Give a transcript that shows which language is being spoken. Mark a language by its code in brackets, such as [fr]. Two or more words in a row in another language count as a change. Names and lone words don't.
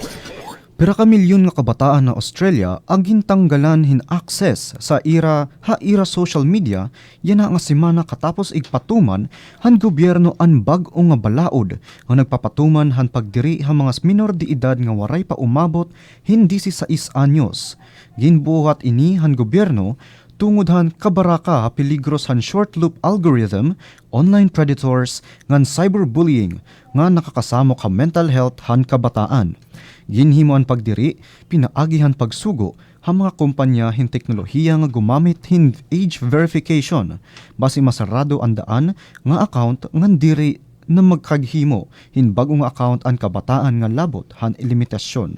[war] Pira ka milyon nga kabataan na Australia ang gintanggalan hin access sa ira social media yana nga semana katapos igpatuman han gobyerno an bag-o nga balaod nga nagpapatuman han pagdiri ha mga minor de edad nga waray pa umabot hindi si 6 anyos. Ginbuhat ini han gobyerno tungod han kabaraka ha peligros han [en] short loop algorithm, online predators, [war] ngan cyberbullying nga nakakasamo ka [en] mental health [war] han kabataan. Ginhimo ang pagdiri, pinaagihan pagsugo ha mga kumpanya hin teknolohiya nga gumamit hin [en] age verification [war] basi masarado ang daan nga account ngan diri na magkaghimo hin bagong account ang kabataan nga labot han ilimitasyon.